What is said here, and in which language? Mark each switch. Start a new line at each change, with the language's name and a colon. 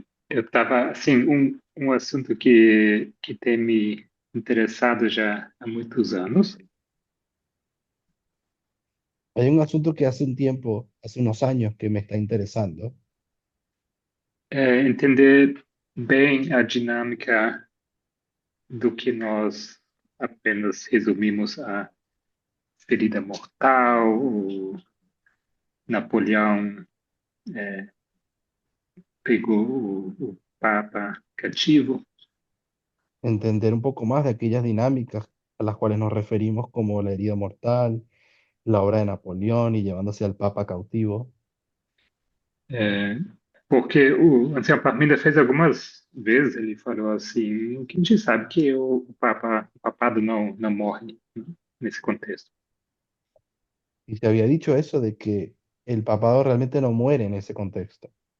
Portuguese: Eu estava, assim, um assunto que tem me interessado já há muitos anos,
Spanish: Hay un asunto que hace un tiempo, hace unos años, que me está interesando,
Portuguese: é entender bem a dinâmica do que nós apenas resumimos a ferida mortal, o Napoleão pegou o Papa cativo.
Spanish: entender un poco más de aquellas dinámicas a las cuales nos referimos como la herida mortal, la obra de Napoleón y llevándose al Papa cautivo.
Portuguese: Porque o Anselmo Parminda fez algumas vezes, ele falou assim, que a gente sabe que o papado não morre, né, nesse contexto.
Spanish: Y se había dicho eso de que el papado realmente no muere en ese contexto.